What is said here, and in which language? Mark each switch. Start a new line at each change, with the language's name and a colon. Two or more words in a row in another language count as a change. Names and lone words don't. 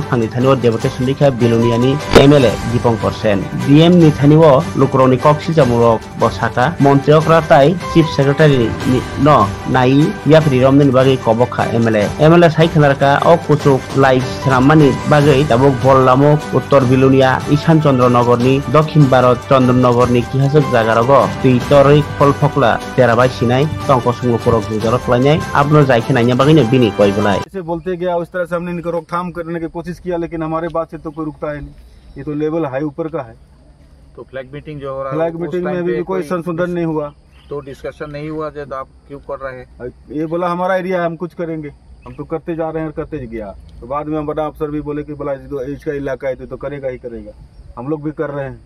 Kok Borok: phangni thaniwo deputation rikha Biloniani MLA Dipankar Sen DM ni thaniwo lukroni koksil jamurok bosaka montriokra tai
English: chief secretary
Kok Borok: ni no nai yapri romni bagi kobokha MLA sai khanarka o kuchuk lai senamani bagai tabuk bollamok uttor Bilunia Ishan Chandranagorni Dokhin Bharat Chandranagorni kihasuk jagarago tuitoi folphokla terabai sinai tongko sungupurok jaro khlainai apno jaikhenainya bagine bini koibulai
Hindi: ऐसे बोलते गया उस तरह से हमने इनको रोकथाम करने की कोशिश किया लेकिन हमारे बात से तो कोई रुकता है नहीं ये तो
English: level high
Hindi: ऊपर का है तो
English: flag meeting
Hindi: जो हो रहा है
English: flag meeting
Hindi: में भी कोई संशोधन नहीं हुआ तो डिस्कशन नहीं हुआ जब आप क्यों कर रहे हैं ये बोला हमारा एरिया है हम कुछ करेंगे हम तो करते जा रहे हैं करते गया तो बाद में हम बड़ा अफसर भी बोले कि बोला इसका इलाका है तो करेगा ही करेगा हम लोग भी कर रहे हैं